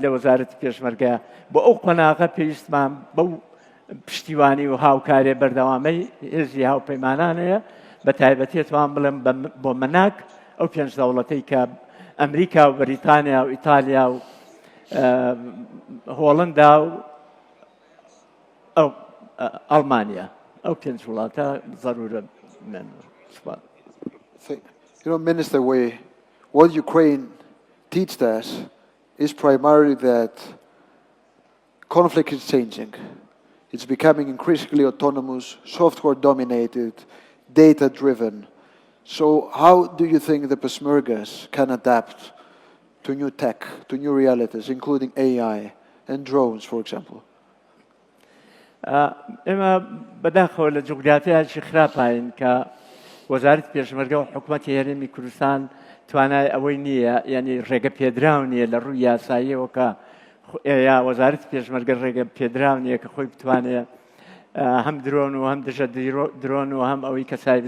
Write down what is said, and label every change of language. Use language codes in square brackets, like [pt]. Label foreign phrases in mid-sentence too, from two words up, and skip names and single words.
[ckb] لە وەزارەتی پێشمەرگە بۆ ئەو قۆناغە پێویستمان بەو پشتیوانی و هاوکارێ بەردەوامەی هێزی هاوپەیمانانەیە بە تایبەتی توان بڵێم بۆ مەناک ئەو 5 دەوڵەتەی کە ئەمریکا و بەریتانیا و ئیتالیا و هۆڵندا و ئەو ئەڵمانیا ئەو 5 وڵاتە ضرورە من [en] You know, Minister, what Ukraine teaches us is primarily that conflict is changing. It's becoming increasingly autonomous, software-dominated, data-driven. So how do you think the Peshmergas can adapt to new tech, to new realities, including AI and drones, for example? [ckb] ئێمە بەداخەوە لە جوگرافیایکی خراپین کە وەزارەتی پێشمەرگە و حکوومەتی هەرێمی کوردستان توانای ئەوەی نییە یعنی ڕێگە پێدراو نییە لە ڕووی یاساییەوە کە یا وەزارەتی پێشمەرگە ڕێگە پێدراو نییە کە خۆی بتوانێت هەم درۆن و هەم دژە درۆن و هەم ئەوەی کە سایبەر